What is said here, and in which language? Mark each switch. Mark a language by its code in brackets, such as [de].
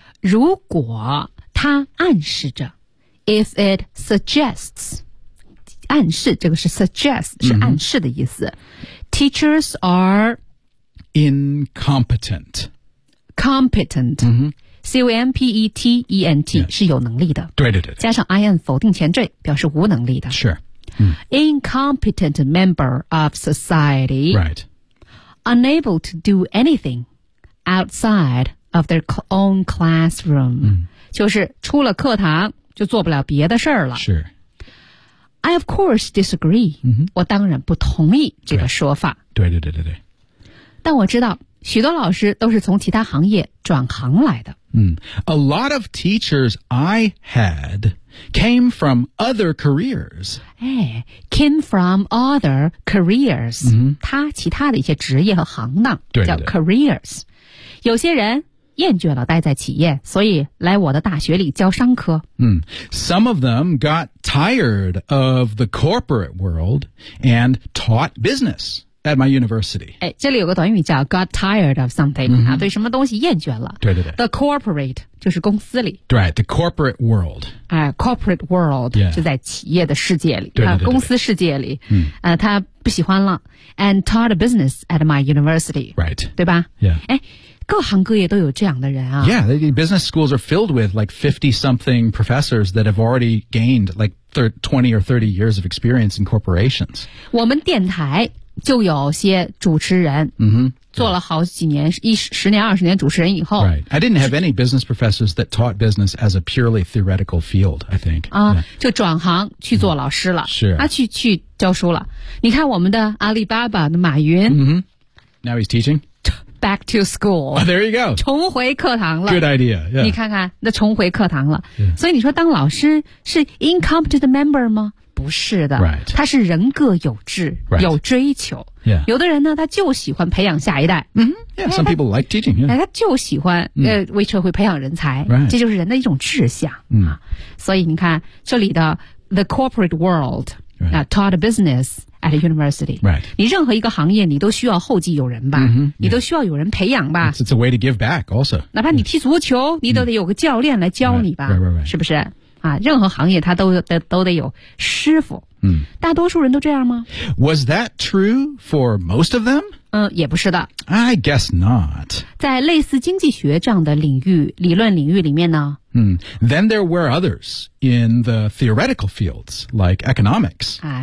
[zh] 如果他暗示着 , [en] if it suggests, [zh] 暗示这个是 suggest 是暗示的意思、mm-hmm. [en] Teachers are Incompetent Competent、 mm-hmm. [zh] C-O-M-P-E-T-E-N-T、yeah. 是有能力的对对 对加上 IN 否定前缀表示无能力的 [en] Sure、 mm-hmm. Incompetent member of society Right Unable to do anything Outside of their own classroom、 mm-hmm. [zh] 就是出了课堂就做不了别的事儿了 [en] Sure I of course disagree、 mm-hmm. [zh] 我当然不同意这个说法对对对对对但我知道许多老师都是从其他行业转行来的、 [en] mm. A lot of teachers I had came from other careers、哎、Came from other careers、 mm-hmm. [zh] 他其他的一些职业和行当对对对叫 careers 有些人厌倦了待在企业，所以来我的大学里教商科。 [en] Some of them got tired of the corporate world and taught business at my university. [zh] 哎，这里有个短语叫 [en] got tired of something、 [zh] mm-hmm. 啊，对什么东西厌倦了。对对对。 The corporate 就是公司里。 [en] Right, the corporate world. 哎、corporate world、 yeah. [zh] 就在企业的世界里，对对对对对、 [en] 啊、 [zh] 公司世界里。他不喜欢了。 [en] And taught business at my university. Right. [zh] 对吧 [en] ？Yeah. [zh] 哎。各行各业都有这样的人啊。 [en] Yeah, the business schools are filled with like 50-something professors that have already gained like 20 or 30 years of experience in corporations. [zh] 我们电台就有些主持人、做了好几年、10年、20年主持人以后。 [en] Right. I didn't have any business professors that taught business as a purely theoretical field, I think. [zh] 啊、就转行去做老师了。是、啊。去教书了。你看我们的阿里巴巴的马云。 [en] Now he's teaching? Back to school.、 Oh, there you go. [zh] 重回课堂了。 [en] Good idea.、Yeah. [zh] 你看看，那重回课堂了。 [en] Yeah. [zh] 所以你说当老师是 [en] incompetent member [zh] 吗？不是的。 [en] Right. [zh] 他是人各有志、 [en] right. [zh] 有追求。 [en] Yeah. [zh] 有的人呢，他就喜欢培养下一代。 [en] Yeah, some people like teaching. Yeah. [zh] 他就喜欢、为社会培养人才。 [en] Right. [zh] 这就是人的一种志向。所以你看这里的 the corporate world、 [en] right. taught business. At a university. Right. [zh] 你任何一个行业你都需要后继有人吧、你都需要有人培养吧。 [en] It's a way to give back also. [zh] 哪怕你踢足球、你都得有个教练来教你吧。 [en] Right, right, right, right. [zh] 是不是、啊、任何行业他 都得有师傅。大多数人都这样吗 [en] ?Was that true for most of them?、 [zh] 也不是的。 [en] I guess not. [zh] 在类似经济学这样的领域理论领域里面呢、 [en] Then there were others in the theoretical fields, like economics.、